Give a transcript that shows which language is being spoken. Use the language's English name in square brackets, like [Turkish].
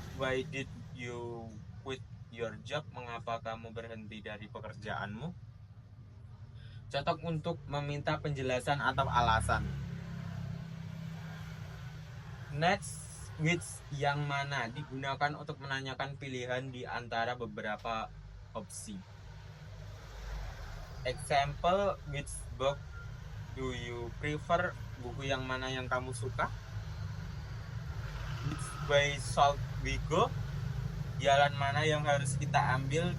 [English] Why did you quit your job? [Indonesian] Mengapa kamu berhenti dari pekerjaanmu? Cocok untuk meminta penjelasan atau alasan. Next, which, yang mana, digunakan untuk menanyakan pilihan di antara beberapa opsi. [English] Example, which book do you prefer? [Indonesian] Buku yang mana yang kamu suka? [English] Which way shall we go? [Indonesian] Jalan mana yang harus kita ambil?